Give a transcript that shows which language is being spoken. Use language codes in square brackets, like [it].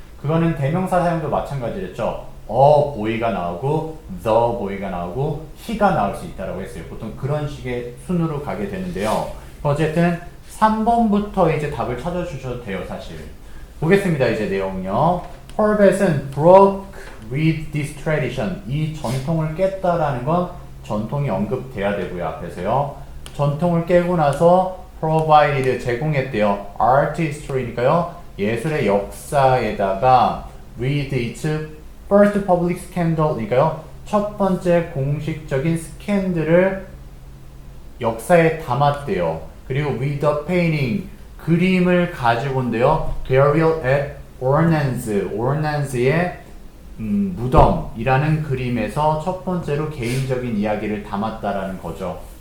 [ko] 그거는 대명사 사용도 마찬가지였죠. boy가 나오고 the boy가 나오고 he가 나올 수 있다라고 했어요. 보통 그런 식의 순으로 가게 되는데요. 어쨌든 3번부터 이제 답을 찾아주셔도 돼요, 사실. 보겠습니다, 이제 내용요. [en] 콜벳은 broke with this tradition. [ko] 이 전통을 깼다라는 건 전통이 언급돼야 되고요, 앞에서요. 전통을 깨고 나서 provided 제공했대요. [en] art history니까요. [ko] 예술의 역사에다가 [en] with its first public scandal니까요. [ko] 첫 번째 공식적인 스캔들을 역사에 담았대요. 그리고 [en] with a painting [ko] 그림을 가지고 온대요. [en] burial at [ko] 오르난즈의 무덤이라는 그림에서 첫 번째로 개인적인 이야기를 담았다라는 거죠.